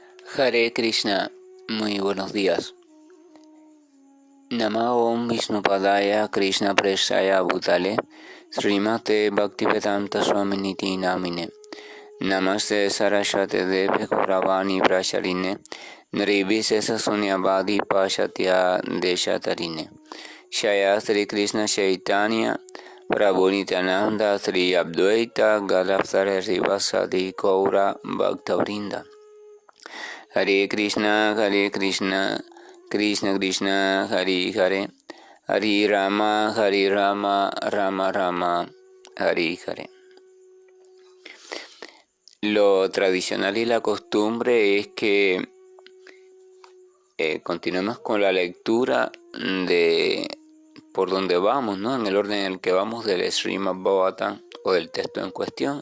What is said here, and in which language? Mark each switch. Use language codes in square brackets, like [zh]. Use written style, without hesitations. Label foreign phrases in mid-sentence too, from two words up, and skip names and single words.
[sa] हरे कृष्ण, [es] muy buenos días. [sa] नमो ॐ विष्णुपादाय कृष्ण प्रेष्ठाय भूतले श्रीमते भक्तिवेदान्त स्वामिन्निति नामिने नमस्ते सारस्वते देवे गौरवाणी प्रचारिणे निर्विशेष शून्यवादि पाश्चात्य देशतारिणे जय श्री कृष्ण चैतन्य प्रभु नित्यानन्द श्री अद्वैत गदाधर श्रीवासादि गौर भक्तवृन्द. हरे कृष्ण कृष्ण कृष्ण हरे हरे हरे राम राम राम हरे हरे, Hare Rama, Rama Rama, Hare Hare. [es] Lo tradicional y la costumbre es que continuemos con la lectura de por donde vamos, ¿no? En el orden en el que vamos del Srimad Bhagavatam o del texto en cuestión.